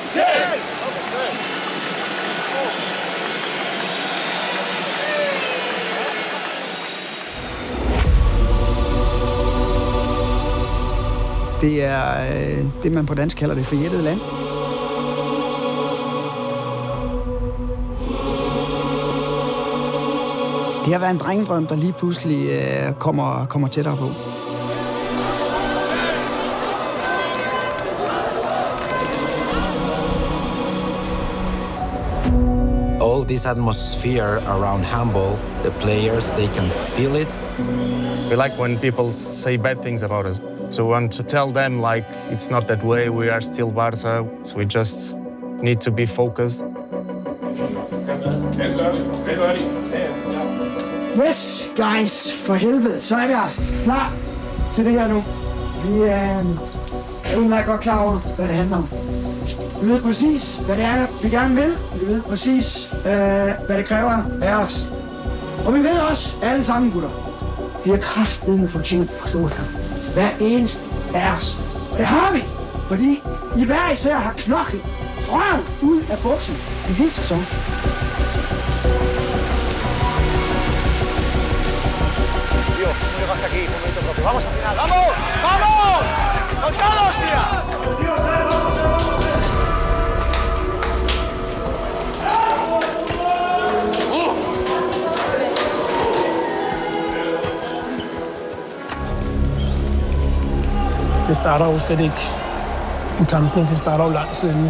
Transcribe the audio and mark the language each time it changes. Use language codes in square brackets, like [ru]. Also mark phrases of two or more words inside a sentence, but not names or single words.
[da] Det er det, man på dansk kalder det forjættede land. Det har været en drengedrøm, der lige pludselig kommer tættere på. [en] All this atmosphere around handball, the players, they can feel it. We like when people say bad things about us. So we want to tell them, like, it's not that way, we are still Barca, so we just need to be focused. Yes, guys, [da] for helvede, så er vi her. Klar til det her nu. Vi er udmærket godt klar over, hvad det handler om. Vi ved præcis, hvad det er, vi gerne vil. Vi ved præcis, hvad det kræver af os. Og vi ved også, alle sammen, gutter, vi har kraftedeme fortjent at stå her. Hver eneste af os. Og det har vi, fordi I hver især har knoklet røven ud af buksen en hel sæson. [es] Dios, no llegaste aquí, momento propio. Vamos al final, ¡vamos! ¡Vamos! ¡Con todos, tía! [da] Det starter jo slet ikke i kampene, det starter jo lang tid inden.